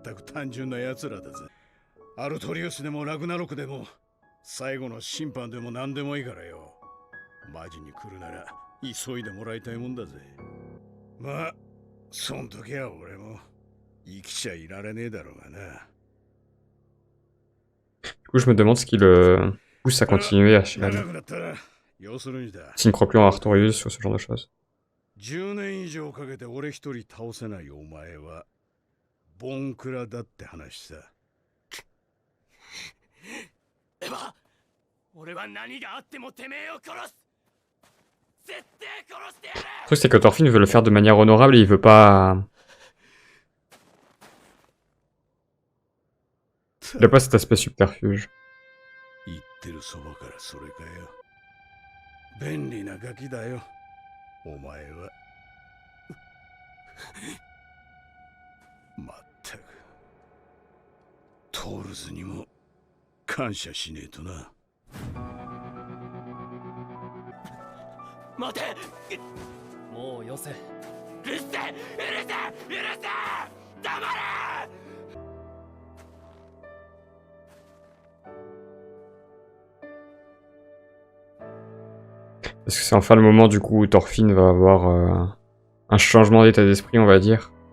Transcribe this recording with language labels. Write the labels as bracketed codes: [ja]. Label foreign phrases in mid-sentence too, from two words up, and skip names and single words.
[ja] 全く単純な奴らだぜ。アルトリウスでもラグナロクでも最後の審判でも何でもいいからよ。マジに来るなら急いでもらいたいもんだぜ。まあそん時は俺も生きちゃいられねえだろうがな。 [fr] Du coup, je me demande ce qui le pousse à continuer à Shelan. [ja] 長くなったら要するにだ。 [fr] S'il ne croit plus en Artorius ou ce genre de choses. [ja] 10 年以上かけて俺一人倒せないお前はボンクラだって話さ。エヴァ、俺は何があってもてめえを殺す。絶対殺してやる。 [fr] Le truc, c'est que Thorfinn veut le faire de manière honorable et il veut pas. Il a pas cet aspect subterfuge. [ja] 言ってるそばからそれかよ。便利なガキだよお前は。まったくトールズにも感謝しねえとな。待て。もうよせ。うるせえ、うるせえ、うるせえ。黙れ。 [fr] Parce que c'est enfin le moment du coup où Thorfinn va avoir un changement d'état d'esprit, on va dire.